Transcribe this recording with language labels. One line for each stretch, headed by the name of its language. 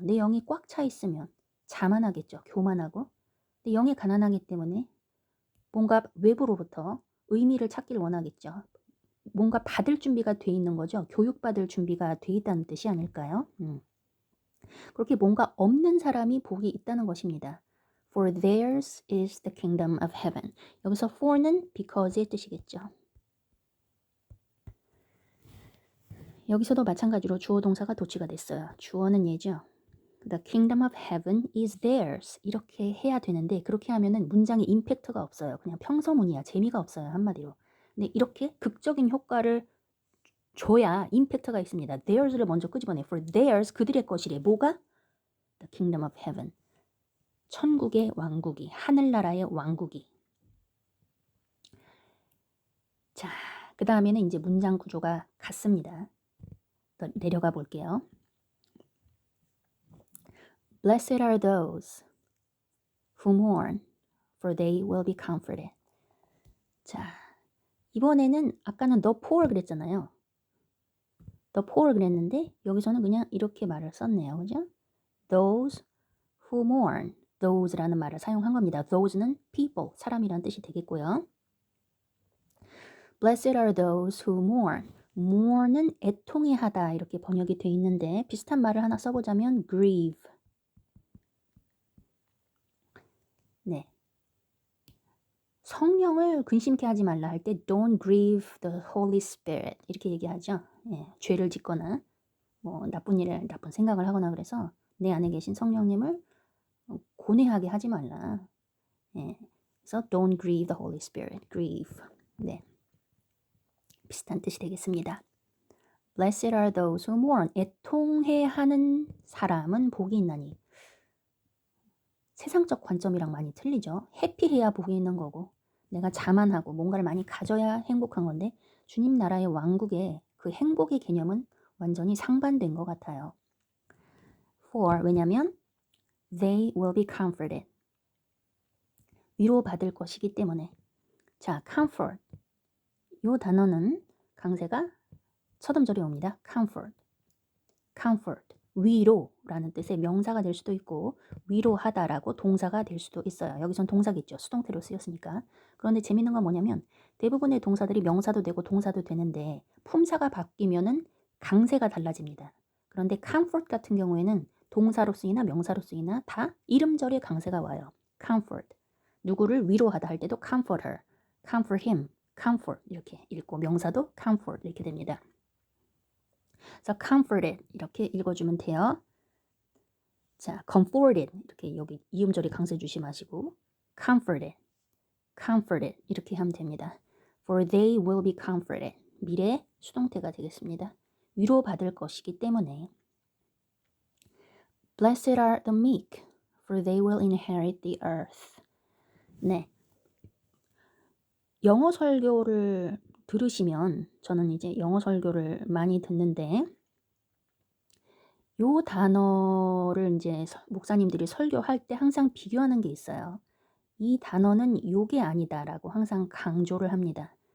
Korean: 내 영이 꽉 차 있으면 자만하겠죠. 교만하고. 근데 영이 가난하기 때문에 뭔가 외부로부터 의미를 찾기를 원하겠죠. 뭔가 받을 준비가 돼 있는 거죠. 교육받을 준비가 돼 있다는 뜻이 아닐까요? 그렇게 뭔가 없는 사람이 복이 있다는 것입니다.
English: For theirs is the kingdom of heaven.
Korean: 여기서 for는 because의 뜻이겠죠. 여기서도 마찬가지로 주어 동사가 도치가 됐어요. 주어는 얘죠.
English: The kingdom of heaven is theirs.
Korean: 이렇게 해야 되는데 그렇게 하면은 문장에 임팩트가 없어요. 그냥 평서문이야. 재미가 없어요. 한마디로. 근데 이렇게 극적인 효과를 줘야 임팩트가 있습니다. theirs를 먼저 끄집어내.
English: For theirs
Korean: 그들의 것이래. 뭐가?
English: The kingdom of heaven.
Korean: 천국의 왕국이, 하늘나라의 왕국이. 자, 그 다음에는 이제 문장 구조가 같습니다. 더 내려가 볼게요.
English: Blessed are those who mourn, for they will be comforted.
Korean: 자, 이번에는 아까는 the poor 그랬잖아요. the poor 그랬는데 여기서는 그냥 이렇게 말을 썼네요. 그죠?
English: Those who mourn.
Korean: those라는 말을 사용한 겁니다. those는 people, 사람이란 뜻이 되겠고요.
English: Blessed are those who mourn.
Korean: mourn은 애통해하다 이렇게 번역이 돼 있는데 비슷한 말을 하나 써보자면 grieve. 네. 성령을 근심케 하지 말라 할 때
English: don't grieve the Holy Spirit
Korean: 이렇게 얘기하죠. 죄를 짓거나 뭐 나쁜 생각을 하거나 그래서 내 안에 계신 성령님을 고뇌하게 하지 말라. 그래서
English: don't grieve the Holy Spirit.
Korean: grieve. 네. 비슷한 뜻이 되겠습니다.
English: Blessed are those who mourn.
Korean: 애통해하는 사람은 복이 있나니. 세상적 관점이랑 많이 틀리죠. 해피해야 복이 있는 거고 내가 자만하고 뭔가를 많이 가져야 행복한 건데 주님 나라의 왕국의 그 행복의 개념은 완전히 상반된 것 같아요.
English: For
Korean: 왜냐면
English: they will be comforted.
Korean: 위로받을 것이기 때문에. 자, comfort. 이 단어는 강세가 첫 음절이 옵니다. comfort. comfort. 위로라는 뜻의 명사가 될 수도 있고 위로하다라고 동사가 될 수도 있어요. 여기선 동사겠죠. 수동태로 쓰였으니까. 그런데 재밌는 건 뭐냐면 대부분의 동사들이 명사도 되고 동사도 되는데 품사가 바뀌면은 강세가 달라집니다. 그런데 comfort 같은 경우에는 동사로 쓰이나 명사로 쓰이나 다 이름절에 강세가 와요. comfort. 누구를 위로하다 할 때도
English: comfort her, comfort him,
Korean: comfort 이렇게 읽고 명사도 comfort 이렇게 됩니다. 그래서 comforted 이렇게 읽어주면 돼요. 자, comforted 이렇게 여기 이음절에 강세 조심하시고 comforted, comforted 이렇게 하면 됩니다.
English: For they will be comforted.
Korean: 미래 수동태가 되겠습니다. 위로받을 것이기 때문에
English: Blessed are the meek, for they will inherit the earth.
Korean: 네. 영어 설교를 들으시면 저는 이제 영어 설교를 많이 듣는데 요 단어를 이제 목사님들이 설교할 때 항상 비교하는 게 있어요. 이 단어는 요게 아니다라고 항상 강조를 합니다.